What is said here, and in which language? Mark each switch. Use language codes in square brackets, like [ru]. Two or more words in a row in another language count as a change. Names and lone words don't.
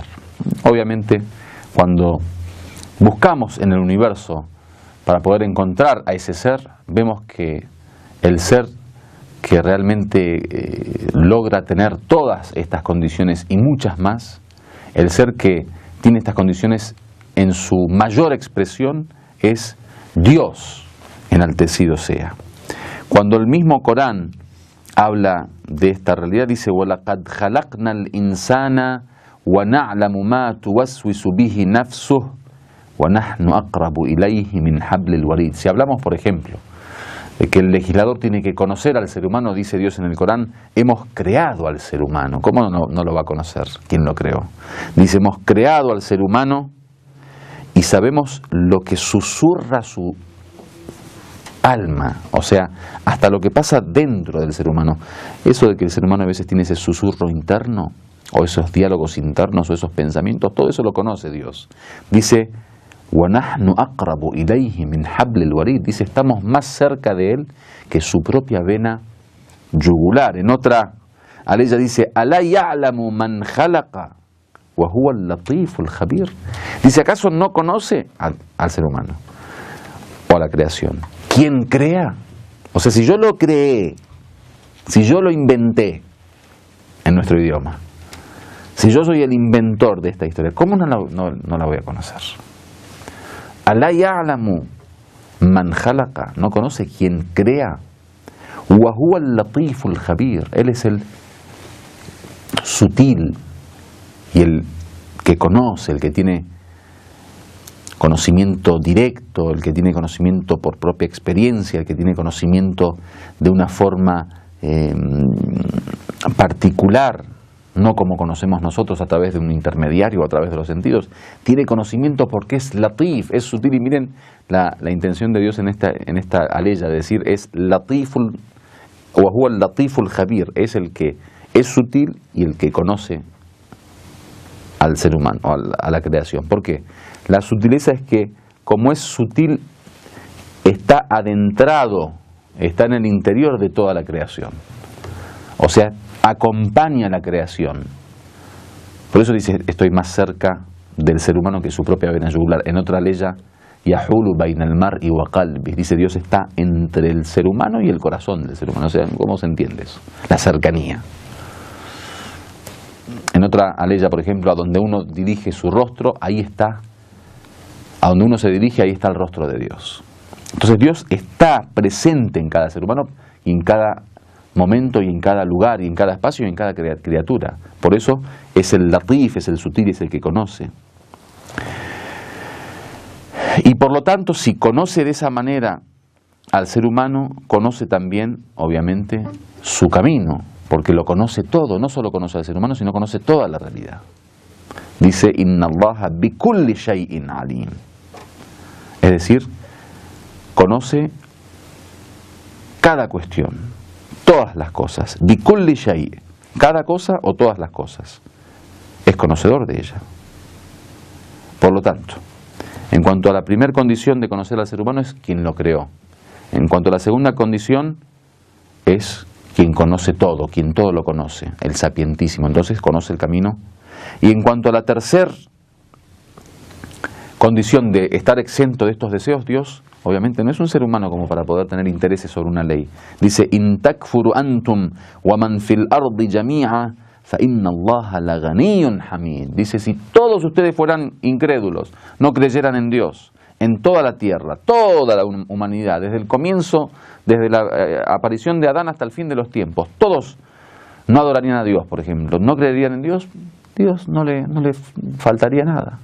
[es] Obviamente, cuando buscamos en el universo para poder encontrar a ese ser, vemos que el ser que realmente logra tener todas estas condiciones y muchas más, el ser que tiene estas condiciones en su mayor expresión, es Dios, enaltecido sea. Cuando el mismo Corán habla de esta realidad, dice: [ar] وَلَقَدْ خَلَقْنَا الْإِنسَانَ وَنَعْلَمُ مَا تُوَسْوِسُ بِهِ نَفْسُهُ وَنَحْنُ أَقْرَبُ إِلَيْهِ مِنْ حَبْلِ الْوَرِيدِ. [es] Si hablamos, por ejemplo, de que el legislador tiene que conocer al ser humano, dice Dios en el Corán: hemos creado al ser humano. ¿Cómo no lo va a conocer? ¿Quién lo creó? Dice: hemos creado al ser humano y sabemos lo que susurra su alma, o sea, hasta lo que pasa dentro del ser humano. Eso de que el ser humano a veces tiene ese susurro interno, o esos diálogos internos, o esos pensamientos, todo eso lo conoce Dios. Dice: [ar] وَنَحْنُ أَقْرَبُ إِلَيْهِ مِنْ حَبْلِ الْوَرِيدِ. [es] Dice, estamos más cerca de él que su propia vena yugular. En otra aleya dice: [ar] أَلَا يَعْلَمُ مَنْ خَلَقَ وَهُوَ اللَّطِيفُ الْخَبِيرُ. [es] Dice, ¿acaso no conoce al ser humano o a la creación? ¿Quién crea? O sea, si yo lo creé, si yo lo inventé en nuestro idioma, si yo soy el inventor de esta historia, ¿cómo no la voy a conocer? [ar] ألا يعلم من خلق, [es] no conoce quien crea. [ar] وهو اللطيف الخبير, [es] él es el sutil y el que conoce, el que tiene conocimiento directo, el que tiene conocimiento por propia experiencia, el que tiene conocimiento de una forma particular, no como conocemos nosotros a través de un intermediario o a través de los sentidos. Tiene conocimiento porque es latif, es sutil. Y miren la intención de Dios en esta aleya de decir: es latiful, [ar] وهو اللطيف الخبير, [es] es el que es sutil y el que conoce al ser humano, o a la creación. ¿Por qué? La sutileza es que, como es sutil, está adentrado, está en el interior de toda la creación. O sea, acompaña la creación. Por eso dice: estoy más cerca del ser humano que su propia vena yugular. En otra aleya: [ar] يحول بين المرء وقلبه. [es] Dice, Dios está entre el ser humano y el corazón del ser humano. O sea, ¿cómo se entiende eso? La cercanía. En otra aleya, por ejemplo, a donde uno dirige su rostro, ahí está, a donde uno se dirige, ahí está el rostro de Dios. Entonces Dios está presente en cada ser humano y en cada momento y en cada lugar y en cada espacio y en cada criatura. Por eso es el latif, es el sutil, es el que conoce. Y por lo tanto, si conoce de esa manera al ser humano, conoce también, obviamente, su camino, porque lo conoce todo. No solo conoce al ser humano, sino conoce toda la realidad. Dice: [ar] إن الله بكل شيء عليم. [es] Es decir, conoce cada cuestión, todas las cosas. [ar] بكل شيء, [es] cada cosa o todas las cosas. Es conocedor de ella. Por lo tanto, en cuanto a la primera condición de conocer al ser humano, es quien lo creó. En cuanto a la segunda condición, es quien conoce todo, quien todo lo conoce, el sapientísimo. Entonces conoce el camino. Y en cuanto a la tercera condición de estar exento de estos deseos, Dios obviamente no es un ser humano como para poder tener intereses sobre una ley. Dice, [ar] إن تكفروا أنتم ومن في الأرض جميعا فإن الله لغني حميد. [es] Dice, si todos ustedes fueran incrédulos, no creyeran en Dios, en toda la tierra, toda la humanidad, desde el comienzo, desde la aparición de Adán hasta el fin de los tiempos, todos no adorarían a Dios, por ejemplo, no creerían en Dios, Dios no le faltaría nada.